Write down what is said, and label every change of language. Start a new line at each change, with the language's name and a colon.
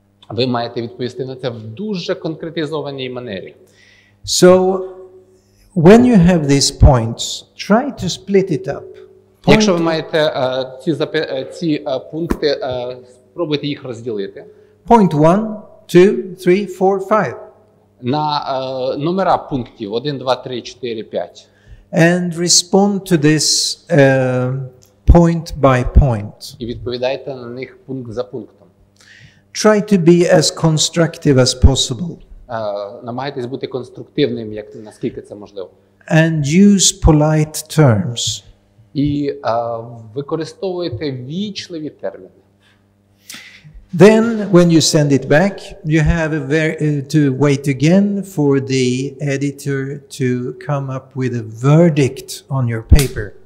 Ukrainian: Ви маєте відповісти на це в дуже конкретизованій манері.
English: So, when you have these points, try to split it up.
Ukrainian: Якщо ви маєте ці пункти, спробуйте їх розділити.
English: Point 1, 2, 3, 4, 5.
Ukrainian: На номера пунктів 1, 2, 3, 4, 5.
English: And respond to this point by point.
Ukrainian: І відповідайте на них пункт за пунктом.
English: Try to be as constructive as possible.
Ukrainian: Намагайтесь бути конструктивним, наскільки це можливо.
English: And use polite terms.
Ukrainian: І використовуйте вічливі терміни.
English: Then, when you send it back, you have to wait again for the editor to come up with a verdict on your paper.